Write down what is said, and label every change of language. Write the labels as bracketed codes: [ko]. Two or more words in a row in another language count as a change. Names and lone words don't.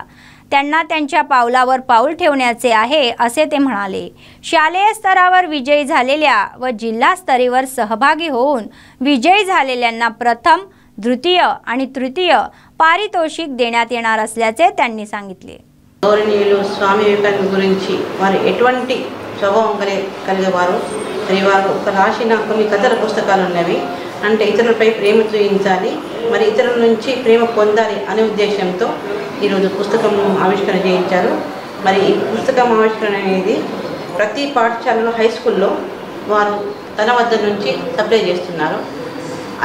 [mr] त्यांना त्यांच्या पावलावर पाऊल ठेवण्याचे आहे असे ते म्हणाले। शालेय स्तरावर विजयी झालेल्या व जिल्हा स्तरावर सहभागी होऊन विजयी झालेल्यांना प्रथम, द्वितीय आणि तृतीय पारितोषिक देण्यात येणार असल्याचे त्यांनी सांगितले। [te] गौरवनीयुలు స్వామి వివేకానంద గురించి వారు ఎటువంటి స్వభావం కలిగేవారు మరి వారు ఒక రాసిన కొన్ని కథల పుస్తకాలు ఉన్నవి అంటే ఇతరులపై ప్రేమ చూపించాలి మరి ఇతరుల నుంచి ప్రేమ పొందాలి అనే ఉద్దేశంతో ఈరోజు పుస్తకం ఆవిష్కరణ చేయించారు। మరి ఈ పుస్తకం ఆవిష్కరణ అనేది ప్రతి పాఠశాలలో [en] high school [te] వారు తన వద్ద నుంచి సప్లై చేస్తున్నారు।